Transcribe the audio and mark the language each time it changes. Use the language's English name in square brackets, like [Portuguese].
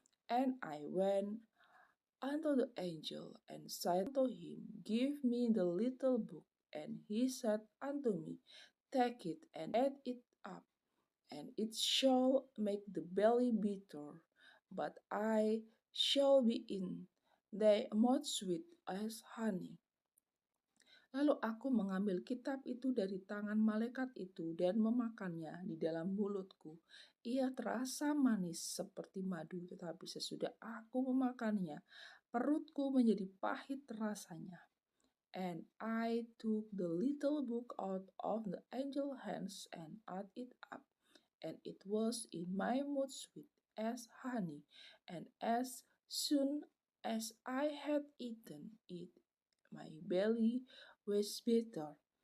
[English] And I went unto the angel and said unto him, "Give me the little book." And he said unto me, "Take it and eat it up, and it shall make the belly bitter, but I shall be in thy mouth sweet as honey." [Indonesian] Lalu aku mengambil kitab itu dari tangan malaikat itu dan memakannya di dalam mulutku. Ia terasa manis seperti madu, tetapi sesudah aku memakannya, perutku menjadi pahit rasanya. [English] And I took the little book out of the angel's hands and ate it up, and it was in my mouth sweet as honey, and as soon as I had eaten it, my belly was bitter.